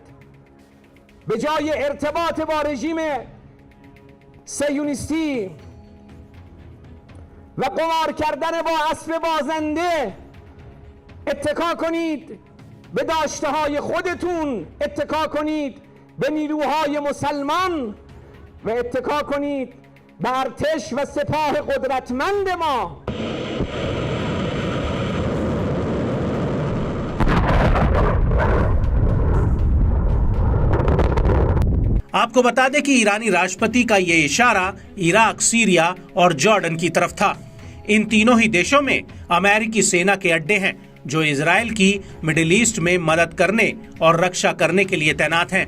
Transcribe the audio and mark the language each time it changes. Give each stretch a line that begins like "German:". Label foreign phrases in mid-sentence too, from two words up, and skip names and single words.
Persian: به جای ارتباط با رژیم صهیونیستی و قمار کردن با اسب بازنده اتکا کنید به داشته های خودتون، اتکا کنید به نیروهای مسلمان و اتکا کنید به ارتش و سپاه قدرتمند ما.
Hindi: आपको बता दें कि ईरानी राष्ट्रपति का ये इशारा इराक, सीरिया और जॉर्डन की तरफ था। इन तीनों ही देशों में अमेरिकी सेना के अड्डे हैं जो इजराइल की मिडिल ईस्ट में मदद करने और रक्षा करने के लिए तैनात हैं।